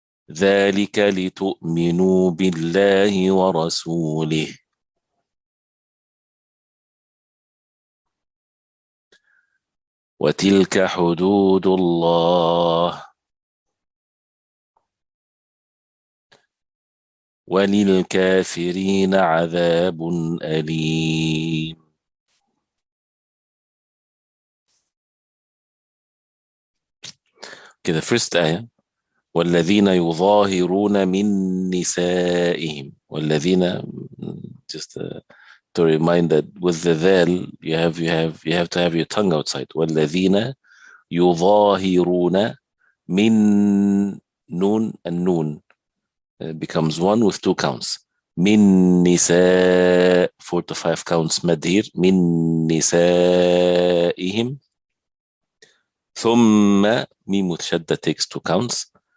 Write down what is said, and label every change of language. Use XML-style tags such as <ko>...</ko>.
<ar>ذلك لتؤمنوا بالله ورسوله وتلك حدود الله وللكافرين عذاب أليم.</ar> <en>Okay, the first ayah.</en> <ar>والذين يظاهرون من نسائهم. والذين,</ar> <en>just to remind that with the dhal you have to have your tongue outside.</en> <ar>والذين يظاهرون من</ar> <en>noon and noon becomes one with 2 counts.</en> <ar>من نساء</ar> <en>4 to 5 counts مد here.</en> <ar>من نسائهم ثم ميم متشدة</ar> <en>takes 2 counts.</en>